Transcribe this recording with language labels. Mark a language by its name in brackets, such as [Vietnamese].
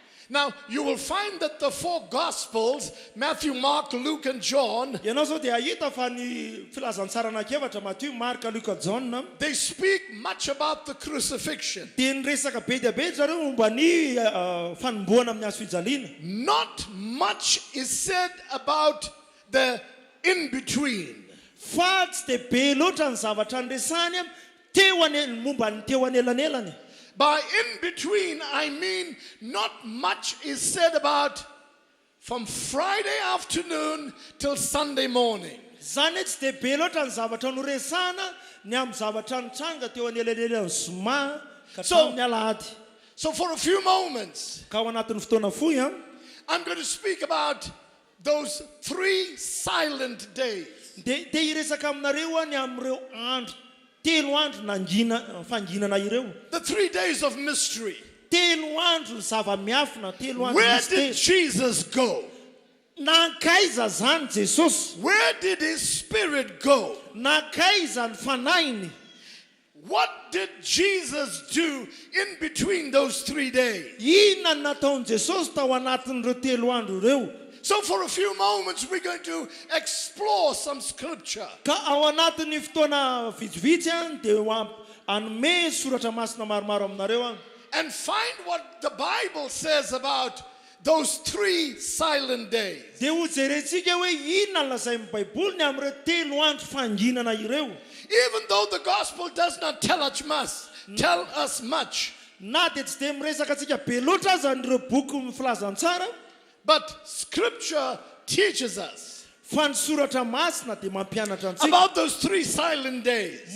[English] Now, you will find that the four Gospels, Matthew, Mark, Luke, and John, [Malagasy] Ianao zao dia ahita fa ny filazantsara anankiefatra Matthieu, Marka, Luka, John, [English] they speak much about the crucifixion. [Malagasy] dia niresaka be dia be zareo momba ny fanomboana amin'ny hazo fijaliana. [English] Not much is said about the in-between. [Malagasy] Fa tsy dia be loatra ny zavatra nresany momba ny teo anelanelany. [English] By in-between, I mean not much is said about from Friday afternoon till Sunday morning. [Malagasy] Zany hoe tsy dia be loatra ny zavatra noresana ny amin'ny zavatra nitranga teo anelanelany zoma ka tamin'ny Alahady. [English] So for a few moments, [Malagasy] Ka ao anatin'ny fotoana fohy [English] I'm going to speak about those 3 silent days. [Malagasy] dia iresaka aminareo ny amin'ireo andro telo andro fanginana ireo. [English] The 3 days of mystery. [Malagasy] Telo andro ny zava-miafina, telo andro [English] Where did [Malagasy] mystera. [English] Jesus go? [Malagasy] Nankaiza zany Jesosy? [English] Where did his spirit go? [Malagasy] Nankaiza ny fanahiny? [English] What did Jesus do in between those 3 days? [Malagasy] Inona no nataon'i Jesosy tao anatin'ireo telo andro ireo? [English] So for a few moments, we're going to explore some scripture. [Malagasy] Ka ao anatin'ny fotoana vitsivitsy dia anome soratra masina maromaro aminareo [English] And find what the Bible says about those 3 silent days. [Malagasy] dia ho jerentsika hoe inona no lazain'ny Baiboly ny amin'ireo telo andro fanginana ireo. [English] Even though the gospel does not tell us much, [Malagasy] Na dia tsy dia miresaka antsika be loatra aza n'ireo boky filazantsara, [English] but scripture teaches us [Malagasy] fa ny soratra masina dia mampianatra antsika [English] about those 3 silent days.